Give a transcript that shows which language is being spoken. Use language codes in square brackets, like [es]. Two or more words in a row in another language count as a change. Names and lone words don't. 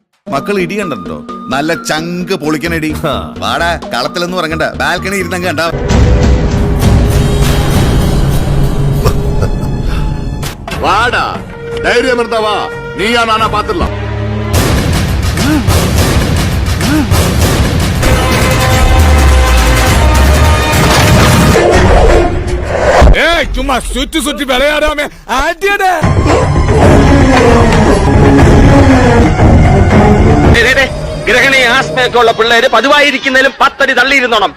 [ml] മക്കൾ ഇടി കണ്ടോ? നല്ല ചങ്ക് പൊളിക്കണടി. വാടാ, കളത്തിലൊന്നും ഇറങ്ങണ്ട, ബാൽക്കണി ഇരുന്നങ്ങ് കണ്ടാ. വാടാ, ധൈര്യം [ta] இருந்தா வா, நீயா நானா பாத்துடலாம். ஏய், சும்மா சுத்தி சுத்தி விளையாடாம ஆட்டியடா. [ml] ഗ്രഹണി ആസ്മയൊക്കെ ഉള്ള പിള്ളേര് പതിവായിരിക്കുന്നതിലും 10 അടി തള്ളിയിരുന്നോണം.